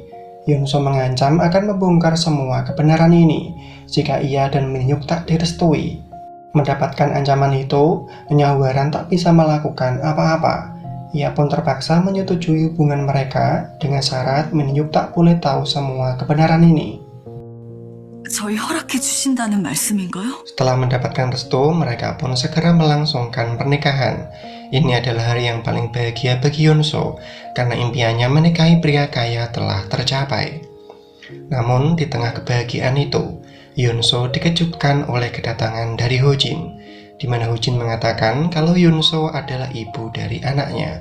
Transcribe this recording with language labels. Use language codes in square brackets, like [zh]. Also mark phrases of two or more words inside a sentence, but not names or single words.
[id] Yunso mengancam akan membongkar semua kebenaran ini jika ia dan Min Hyuk tak direstui. Mendapatkan ancaman itu, Nyonya Huaran tak bisa melakukan apa-apa. Ia pun terpaksa menyetujui hubungan mereka dengan syarat Min Hyuk tak boleh tahu semua kebenaran ini. [ko] 저희 허락해 주신다는 말씀인가요? [id] Setelah mendapatkan restu, mereka pun segera melangsungkan pernikahan. Ini adalah hari yang paling bahagia bagi Yunso, karena impiannya menikahi pria kaya telah tercapai. Namun, di tengah kebahagiaan itu, Yunso dikejutkan oleh kedatangan dari Ho Jin, di mana Ho Jin mengatakan kalau Yunso adalah ibu dari anaknya.